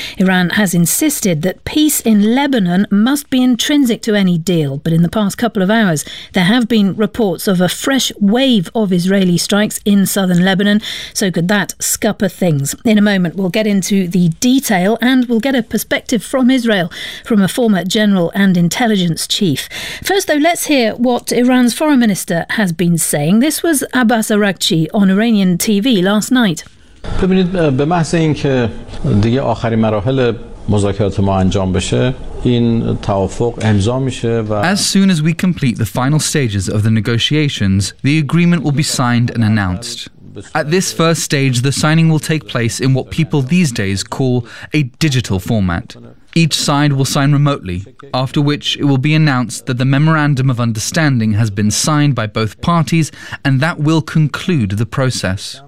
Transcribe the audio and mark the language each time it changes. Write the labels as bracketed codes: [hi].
[en] Iran has insisted that peace in Lebanon must be intrinsic to any deal, but in the past couple of hours, there have been reports of a fresh wave of Israeli strikes in southern Lebanon, so could that scupper things? In a moment, we'll get into the detail and we'll get a perspective from Israel, from a former general and intelligence chief. First, though, let's hear what Iran's foreign minister has been saying. This was Abbas Araghchi on Iranian TV last night. [fa] ببینید به محض اینکه دیگه آخرین مراحل مذاکرات ما انجام بشه این توافق امضا میشه و [en] As soon as we complete the final stages of the negotiations, the agreement will be signed and announced. At this first stage, the signing will take place in what people these days call a digital format. Each side will sign remotely, after which it will be announced that the Memorandum of Understanding has been signed by both parties, and that will conclude the process.